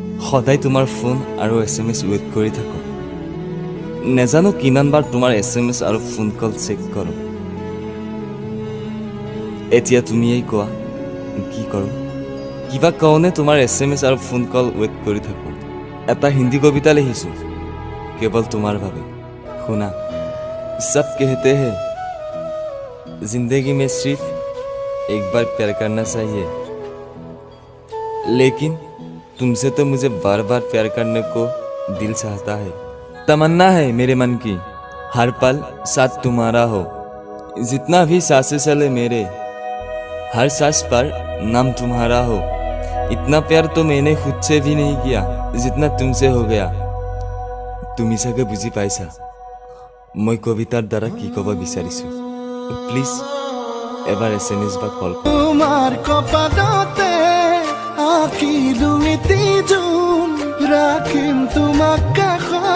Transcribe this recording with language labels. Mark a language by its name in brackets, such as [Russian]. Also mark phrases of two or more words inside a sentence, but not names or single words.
[Assamese] সদায় তোমাৰ ফোন আৰু SMS ৱেইট কৰি থাকো নেজানো কিমানবাৰ তোমাৰ SMS আৰু [English] phone call [Assamese] চেক কৰোঁ এতিয়া তুমিয়েই কোৱা কি কৰোঁ কিবা কওঁনে তোমাৰ SMS আৰু [English] phone call [Assamese] ৱেইট কৰি থাকো এটা হিন্দী কবিতা লিখিছোঁ কেৱল তোমাৰ বাবে শুনা [Hindi] सब कहते हैं जिंदगी में सिर्फ एक बार प्यार करना चाहिए लेकिन तुमसे तो मुझे बार बार प्यार करने को दिल चाहता है तमन्ना है मेरे मन की हर पल साथ तुम्हारा हो जितना भी सांसें चले मेरे हर सांस पर नाम तुम्हारा हो इतना प्यार तो मैंने खुद से भी नहीं किया जितना तुमसे हो गया [Assamese] তুমি চাগে বুজি পাইছা মই কবিতাৰ দ্বাৰা কি ক'ব বিচাৰিছো প্লিজ এবাৰ SMS বা কল তোমার কপালতে আঁকিলো এটি জোন রাখিম তোমাক